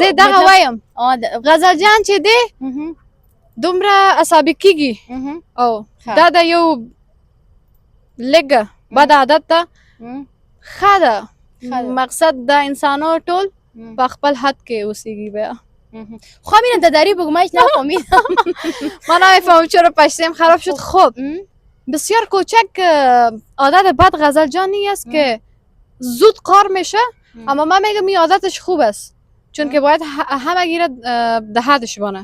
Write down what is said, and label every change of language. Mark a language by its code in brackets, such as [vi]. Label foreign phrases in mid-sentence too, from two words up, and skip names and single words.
[ps] زه دغه وایم غزل جان چې دی دومره عصابي کېږي او دا د یو لږه بد عادت ده ښه ده مقصد د انسانو ټول په خپل حد کې اوسیږي. بیا [fa] خب اینو داداری بگو من نفهمیدم. من نمیفهمم چرا پشتم خراب شد. خب بسیار کوچک عادت بد غزل جانی است که زود قار میشه اما من میگم این عادتش خوب است چون که باید همه گیره ده حدش بانه.